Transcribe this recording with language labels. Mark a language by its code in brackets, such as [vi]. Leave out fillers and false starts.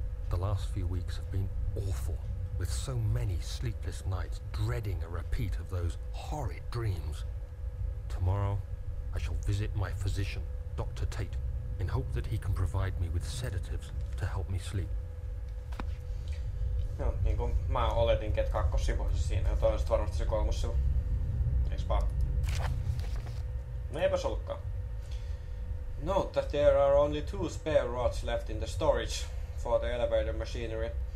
[en] The last few weeks have been awful, with so many sleepless nights dreading a repeat of those horrid dreams. Tomorrow, I shall visit my physician, Dr. Tate, in hope that he can provide me with sedatives to help me sleep. [fi] Joo, niin kuin mä oletinkin, että kakkossivuissa siinä, ja toi on sit varmasti se kolmossivu. Eiks vaan? No eipäs ollutkaan. [en] Note that there are only 2 spare rods left in the storage for the elevator machinery.